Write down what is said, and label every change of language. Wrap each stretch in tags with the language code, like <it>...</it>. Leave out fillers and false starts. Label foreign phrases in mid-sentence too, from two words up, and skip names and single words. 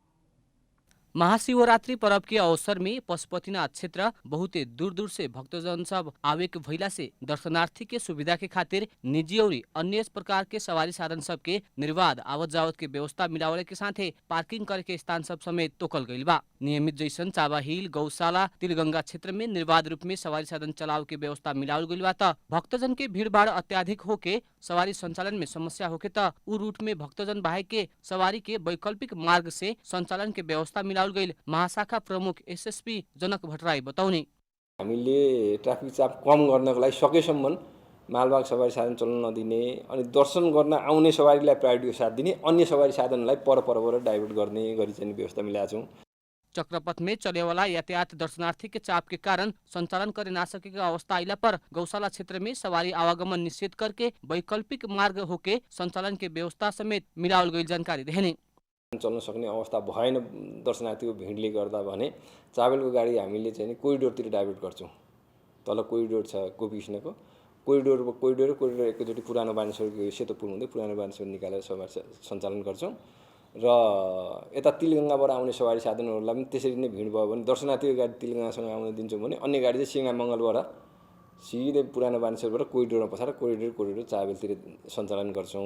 <bho>महाशिवरात्रि पर्व के अवसर में पशुपतिनाथ क्षेत्र बहुते दूर दूर से भक्तजन सब आवे के भइला से दर्शनार्थी के सुविधा के खातिर निजी और अन्य प्रकार के सवारी साधन सब के निर्बाध आवत जावत के व्यवस्था मिलावले के साथे पार्किंग करे के स्थान सब समेत तोकल गईल बा। नियमित जैसन चाबा हिल गौशाला तिलगंगा क्षेत्र में निर्बाध रूप में सवारी साधन चलाव के व्यवस्था मिलावल गईल बा त भक्तजन के भीड़भाड़ अत्याधिक होके सवारी संचालन में समस्या होके त उ रूट में भक्तजन बाहे के सवारी के वैकल्पिक मार्ग से संचालन के व्यवस्था मिलावल गईल महाशाखा प्रमुख एसएसपी जनक भट्टराई बताउने।</bho> <ne>हामीले ट्राफिक चाप कम गर्नको लागि सकेसम्म मालवाहक सवारी साधन चल्न नदिने अनि दर्शन गर्न आउने सवारीलाई प्रायोरिटीको साथ दिने, अन्य सवारी साधनलाई परबाट डाइभर्ट गर्ने गरी चाहिँ व्यवस्था मिलाएका छौँ।</ne> <bho>चक्रपथ में चले वाला यातायात दर्शनार्थी के चाप के कारण संचालन करे ना सकेगा अवस्था आइला पर गौशाला क्षेत्र में सवारी आवागमन निषेध करके वैकल्पिक मार्ग होके संचालन के व्यवस्था समेत मिलावल गई जानकारी देने।</bho> <ne>चल्न सक्ने अवस्था भएन दर्शनार्थीको भिडले गर्दा भने चाबेलको गाडी हामीले चाहिँ कोरिडोरतिर डाइभर्ट गर्छौँ। तल कोरिडोर छ गोपीकृष्णको कोरिडोर एकैचोटि पुरानो बानेश्वरको सेतो पुल हुँदै पुरानो बानेश्वर निकालेर सवारी सञ्चालन गर्छौँ र यता तिलगङ्गाबाट आउने सवारी साधनहरूलाई पनि त्यसरी नै भिड भयो भने दर्शनार्थीको गाडी तिलगङ्गासँग आउन दिन्छौँ भने अन्य गाडी चाहिँ सिंगामङ्गलबाट सिधै पुरानो बानेश्वरबाट कोरिडोरमा पसाएर कोरिडोर चाबेलतिर सञ्चालन गर्छौँ।</ne>